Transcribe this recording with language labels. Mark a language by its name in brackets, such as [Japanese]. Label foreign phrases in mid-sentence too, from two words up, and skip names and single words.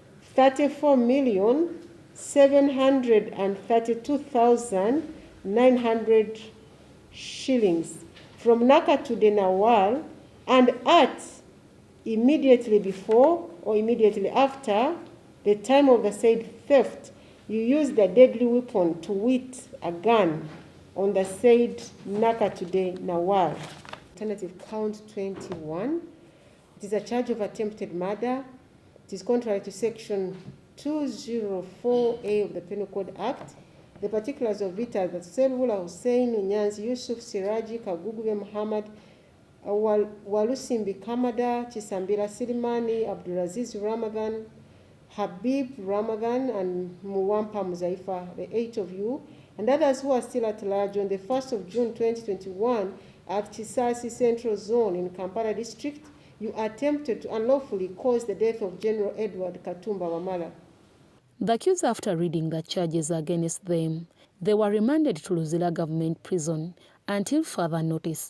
[English] 34,732,900 shillings from Nakatude Nawal, and at immediately before or immediately after the time of the said theft, you used a deadly weapon, to wit, a gun, on the said Nakatude Nawal. Alternative count 21. It is a charge of attempted murder. It is contrary to section 204A of the Penal Code Act. The particulars of it are that Servula Hussein, Nyanzi Yusuf Siraji, Kaguguve Muhammad, Walusimbi Kamada, Chisambira Silimani, Abdulaziz Ramadan, Habib Ramadan, and Muwampa Muzaifa, the 8 of you, and others who are still at large, on the 1st of June 2021 at Chisasi Central Zone in Kampala District, you attempted to unlawfully cause the death of General Edward Katumba Wamala. The accused, after reading the charges against them, they were remanded to Luzira Government Prison until further notice.